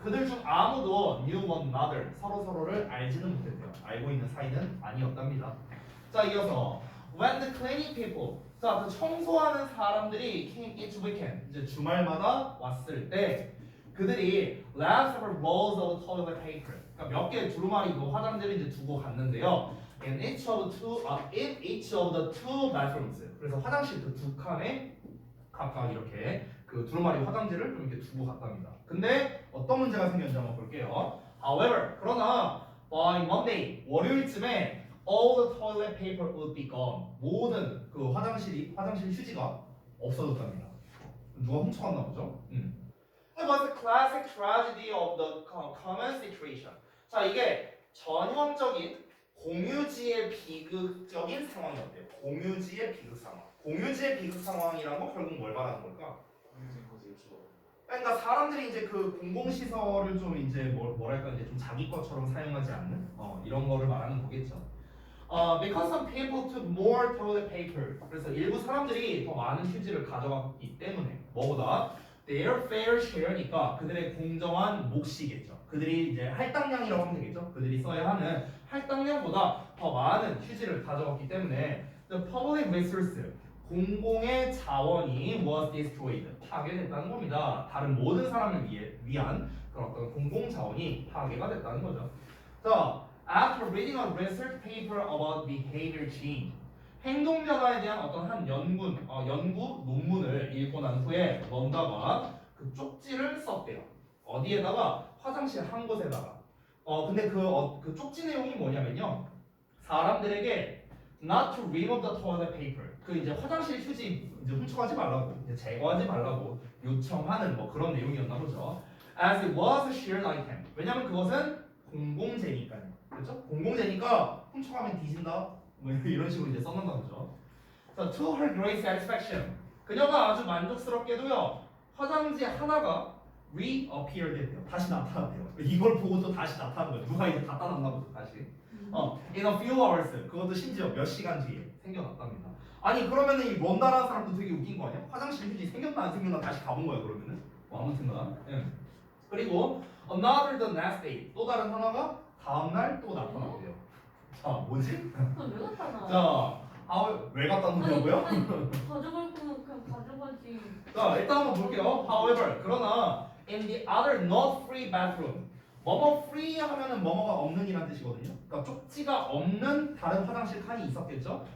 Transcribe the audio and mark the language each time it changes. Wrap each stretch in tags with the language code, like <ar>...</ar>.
<ko>그들 중 아무도</ko> <en>knew one another.</en> <ko>서로를 알지는 못했대요. 알고 있는 사이는 아니었답니다.</ko> <en>자, 이어서 when the cleaning people.</en> <ko>자, 그 청소하는 사람들이</ko> <en>came each weekend.</en> <ko>이제 주말마다 왔을 때 그들이</ko> <en>left several rolls of toilet paper.</en> <ko>그러니까 몇 개의 두루마리 그 화장지를 이제 두고 갔는데요.</ko> <en>in each of the two bathrooms.</en> <ko>그래서 화장실 그 두 칸에 각각 이렇게 그 두루마리 화장지를 좀 이렇게 두고 갔답니다. 근데 어떤 문제가 생겼는지 한번 볼게요.</ko> <en>However,</en> <ko>그러나</ko> <en>by Monday,</en> <ko>월요일쯤에</ko> <en>all the toilet paper would be gone.</en> <ko>모든 그 화장실 휴지가 없어졌답니다. 누가 훔쳐갔나 보죠?</ko> <en>It was a classic tragedy of the common situation.</en> <ko>자, 이게 전형적인 공유지의 비극적인 상황이었대요. 공유지의 비극 상황. 공유지의 비극 상황이란 건 결국 뭘 말하는 걸까? 그러니까 사람들이 이제 그 공공시설을 좀 이제 뭐랄까 이제 좀 자기 것처럼 사용하지 않는 이런 거를 말하는 거겠죠.</ko> <en>Because some people took more toilet paper.</en> <ko>그래서 일부 사람들이 더 많은 휴지를 가져갔기 때문에 뭐보다</ko> <en>their fair share</en> <ko>니까 그들의 공정한 몫이겠죠. 그들이 이제 할당량이라고 하면 되겠죠. 그들이 써야 하는 할당량보다 더 많은 휴지를 가져갔기 때문에</ko> <en>the public resource</en> <ko>공공의 자원이</ko> <en>was destroyed</en> <ko>파괴됐다는 겁니다. 다른 모든 사람을 위한 그런 어떤 공공 자원이 파괴가 됐다는 거죠. 자,</ko> <en>after reading a research paper about behavior change</en> <ko>행동 변화에 대한 어떤 한 연구 논문을 읽고 난 후에 런다가 그 쪽지를 썼대요. 어디에다가 화장실 한 곳에다가. 근데 그 쪽지 내용이 뭐냐면요. 사람들에게</ko> <en>not to remove the toilet paper.</en> <ko>그 이제 화장실 휴지 이제 훔쳐가지 말라고, 이제 제거하지 말라고 요청하는 뭐 그런 내용이었나 보죠.</ko> <en>As it was a shared item.</en> <ko>왜냐면 그것은 공공재니까요. 그렇죠? 공공재니까 훔쳐가면 뒤진다. 뭐 이런 식으로 이제 써놓는다 보죠.</ko> <en>자, to her great satisfaction.</en> <ko>그녀가 아주 만족스럽게도요. 화장지 하나가 reappeared 했대요. 다시 나타났대요. 이걸 보고 또 다시 나타난 거예요. 누가 이제 갖다 놨나 보죠, 다시.</ko> <en>In a few hours.</en> <ko>그것도 심지어 몇 시간 뒤에 생겨났답니다. 아니 그러면은 이 런다라는 사람도 되게 웃긴 거 아니야? 화장실 휴지 생겼나 안 생겼나 다시 가본 거야 그러면은. 아무튼가. 예.</ko> <en>그리고 another the next day.</en> <ko>또 다른 하나가 다음 날 또 나타났대요. 자, 뭐지? 그럼 왜 갖다 놔? 자, 왜 갖다 놓냐고요? 가져갈 거면 그냥 가져가지. 자, 일단 한번 볼게요.</ko> <en>However,</en> <ko>그러나</ko> <en>in the other not free bathroom.</en> <ko>뭐뭐 free 하면은 뭐뭐가 없는 이란 뜻이거든요. 그러니까 쪽지가 없는 다른 화장실 칸이 있었겠죠?</ko>